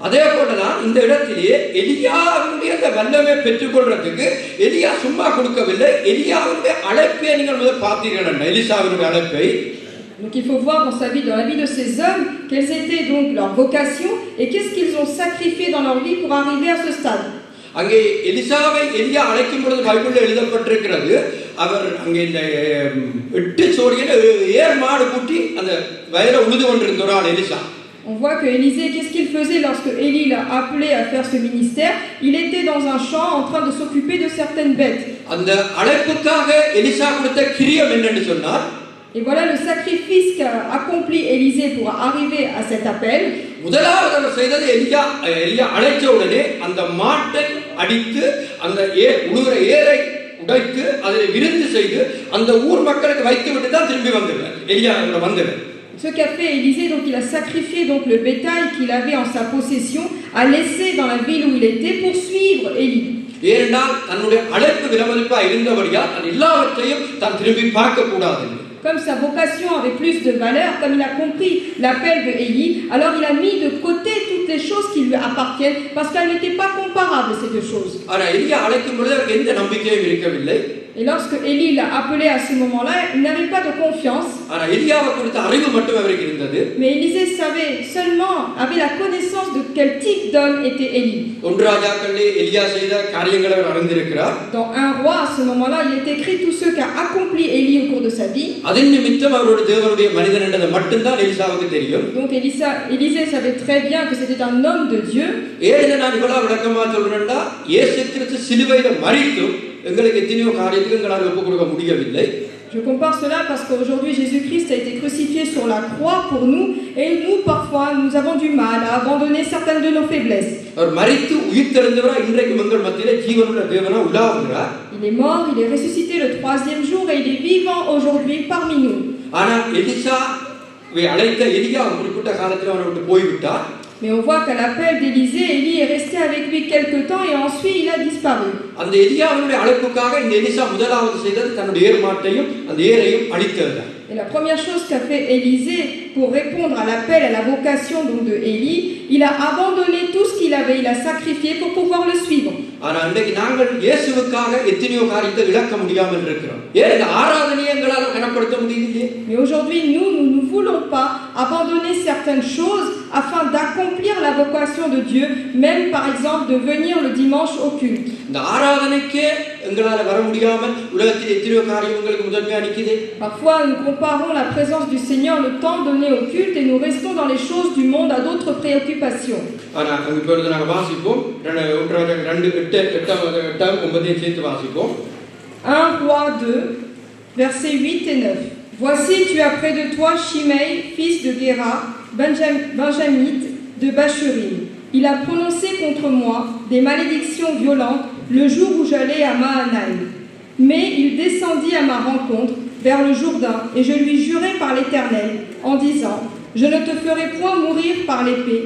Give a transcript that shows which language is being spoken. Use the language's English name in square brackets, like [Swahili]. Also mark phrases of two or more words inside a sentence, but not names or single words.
[French] Donc il faut voir dans sa vie, dans la vie de ces hommes, quelles étaient donc leurs vocations et qu'est-ce qu'ils ont sacrifié dans leur vie pour arriver à ce stade. [Tamil] அங்கே எலிசாவை எலியா அழைக்கும் பொழுது பைபிளில் எழுதப்பட்டிருக்கிறது, அவர் அங்கே இந்த 8 சோடியில ஏர் மாடு கூட்டி அந்த வயலை உழுது கொண்டிருந்தார் எலிசா. [French] On voit que Élisée, qu'est-ce qu'il faisait lorsque Élie l'a appelé à faire ce ministère? Il était dans un champ en train de s'occuper de certaines bêtes. [Tamil] அந்த அழைப்புக்காக எலிசா கொடுத்த கிரியம் என்னன்னு சொன்னார். [French] Et voilà le sacrifice qu'a accompli Élisée pour arriver à cet appel. [Tamil] முதலாவது அவர் செய்தது எலியா அழைச்ச உடனே அந்த மாட்டை அடித்து அந்த உழுகிற ஏரை உடைத்து அதை விருந்து செய்து அந்த ஊர் மக்களுக்கு வைத்து விட்டு தான் திரும்பி வந்துடுறார். எலியா வந்துடுறார். [French] Ce qu'a fait Élisée, donc il a sacrifié donc le bétail qu'il avait en sa possession, a laissé dans la ville où il était pour suivre Élie. [Tamil] ஏனென்றால் தன்னுடைய அழைப்பு விலமதிப்பா இருந்தபடியால் அது எல்லாவற்றையும் தான் திரும்பி பார்க்க கூடாது. [French] Comme sa vocation avait plus de valeur, comme il a compris l'appel de Élie, alors il a mis de côté toutes les choses qui lui appartiennent parce qu'elles n'étaient pas comparables ces deux choses. [Tamil] ஆனா எலியா அழைக்கும் பொழுது அவருக்கு எந்த நம்பிக்கையும் இருக்கவில்லை. [French] Et lorsque Élie l'a appelé à ce moment-là, il n'avait pas de confiance. [Tamil] ஆனா எலியாவை குறித்த அறிவு மட்டும் அவருக்கு இருந்தது. [French] Mais Élisée savait seulement, avait la connaissance de quel type d'homme était Élie. [Tamil] ஒன்று ராஜாக்களிலே எலியா செய்த காரியங்களை அவர் அறிந்திருக்கிறார். [French] Dans un roi, à ce moment-là, il est écrit tout ce qu'a accompli Élie au cours de sa vie. [Tamil] அதன் நிமித்தம் அவருடைய தேவனுடைய மனிதன் என்றது மட்டும்தான் எலிசாவுக்கு தெரியும். [French] Donc Élisée savait très bien que c'était un homme de Dieu. [Tamil] ஏன் நான் இவ்வளவு விளக்கமா சொல்றேன்னா, இயேசு கிறிஸ்து சிலுவையில மரித்தும் எங்களுக்கு எத்தனையோ காரியத்துக்கு எங்களால் ஒப்புக் கொடுக்க முடியவில்லை. [French] Je compare cela parce qu'aujourd'hui Jésus-Christ a été crucifié sur la croix pour nous et nous parfois nous avons du mal à abandonner certaines de nos faiblesses. [Tamil] அவர் மரித்து உயிர்த்தெழுந்தவரா இன்றைக்கு எங்கள் மத்தியிலே ஜீவனுள்ள தேவனா உலாவுகிறார். [French] Il est mort, il est ressuscité le 3e jour et il est vivant aujourd'hui parmi nous. [Tamil] ஆனா எலிசாவை அழைத்த எலியா குறிப்பிட்ட காலத்தில் அவரை விட்டு போய்விட்டார். [French] Mais on voit qu'à l'appel d'Élisée, Élie est resté avec lui quelque temps et ensuite il a disparu. [Tamil] அந்த எலியாவுடைய அழைப்புக்காக இந்த எலிசா முதலாவது செய்தது தன்னுடைய ஏர்மாட்டையும் அந்த ஏரையும் அழித்தது. [French] Et la première chose qu'a fait Élisée pour répondre à l'appel, à la vocation donc de Élie, il a abandonné tout ce qu'il avait, il a sacrifié pour pouvoir le suivre. [Tamil] ஆனா இன்னைக்கு நாங்கள் இயேசுவுக்காக எத்தனையோ காரியத்தை இழக்க முடியாமல் இருக்கிறோம். ஏன் இந்த ஆராதனையை எங்களால் கனப்படுத்த முடியலையே? [French] Mais aujourd'hui nous ne voulons pas abandonner certaines choses afin d'accomplir la vocation de Dieu, même par exemple de venir le dimanche au culte. [Tamil] இந்த ஆராதனைக்கே எங்களால் வர முடியாமல் உலகத்தில் எத்தனையோ காரியம் உங்களுக்கு முதன்மையா நிக்குது. [French] Parfois nous comparons la présence du Seigneur, le temps donné au culte, et nous restons dans les choses du monde à d'autres préoccupations. [Tamil] ஆனா இப்பொழுது நாங்கள் வாசிப்போம் 2:8-9 சேர்த்து வாசிப்போம். [French] 1 Roi 2, versets 8 et 9. Voici, tu as près de toi Shimei, fils de Géra, benjamite de Bachurim. Il a prononcé contre moi des malédictions violentes le jour où j'allais à Mahanaïm. Mais il descendit à ma rencontre vers le Jourdain, et je lui jurai par l'Éternel en disant: je ne te ferai point mourir par l'épée.